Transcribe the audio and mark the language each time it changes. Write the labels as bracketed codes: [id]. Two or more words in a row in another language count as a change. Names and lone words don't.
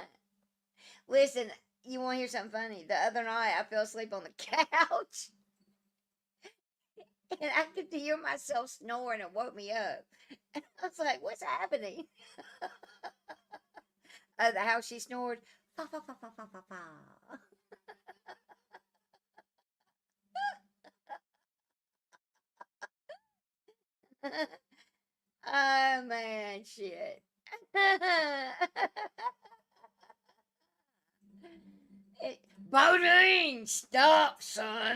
[en] Listen, you want to hear something funny? The other night, I fell asleep on the couch. And I could hear myself snoring. It woke me up. And I was like, what's happening? The how she snored. Fa, fa, fa, fa, fa, fa, fa. Oh, man, shit. Bodine, stop, son.